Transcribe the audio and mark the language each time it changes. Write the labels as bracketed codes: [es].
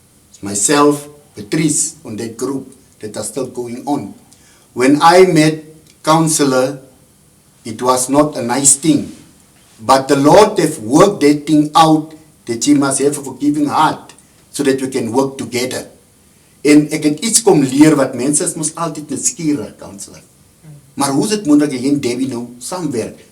[en] It's myself, Patrice, on that group that are still going on. When I met Councillor, it was not a nice thing. But the Lord have worked that thing out that he must have a forgiving heart so that we can work together. [af] En ek het iets kom leer wat mense is mos altyd nuuskierig, Councillor. Maar hoe is het moontlik jy en Debbie nou saamwerk?